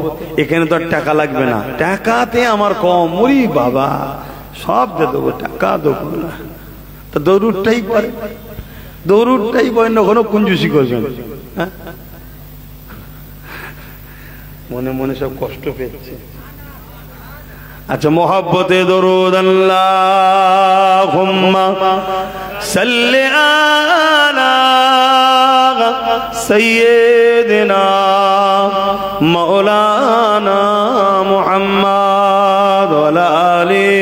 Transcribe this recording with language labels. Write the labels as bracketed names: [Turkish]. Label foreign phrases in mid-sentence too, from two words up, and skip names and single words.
[Bangla] এখানে তো আর টাকা লাগবে না, টাকাতে আমার কম, ওরে বাবা সব দিয়ে দেবো, টাকা দেবো না। তো দরুদটাই পড়ে, দরুদটাই পড়েন, ওখানে কুঞ্জুসি করবেন। মনে মনে সব কষ্ট পেয়েছে। [Urdu] اچھا محبت درود [Arabic] اللہم صلی علی سیدنا مولانا محمد وعلی آلہ